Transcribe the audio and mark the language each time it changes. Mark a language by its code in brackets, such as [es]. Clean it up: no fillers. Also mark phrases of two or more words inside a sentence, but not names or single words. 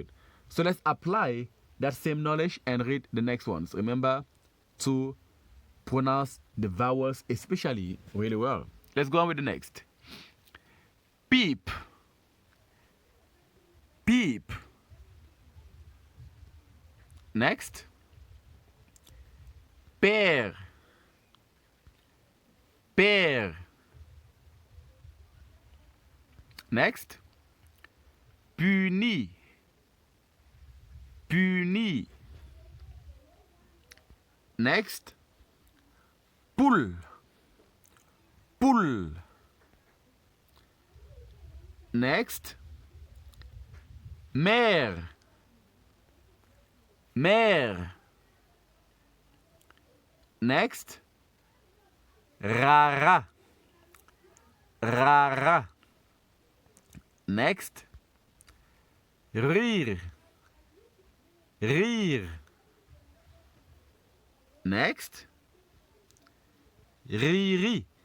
[en] So let's apply that same knowledge and read the next ones. Remember to pronounce the vowels especially really well. Let's go on with the next. Peep. Peep. Next. [fr] Père. Père. [en] Next. [fr] Puni. Puni. [en] Next. Poule. Poule. Next. [fr] Mère. Mère. [en] Next. Rara. Rara. Next. [fr] Rire. Rire. [en] Next. Riri.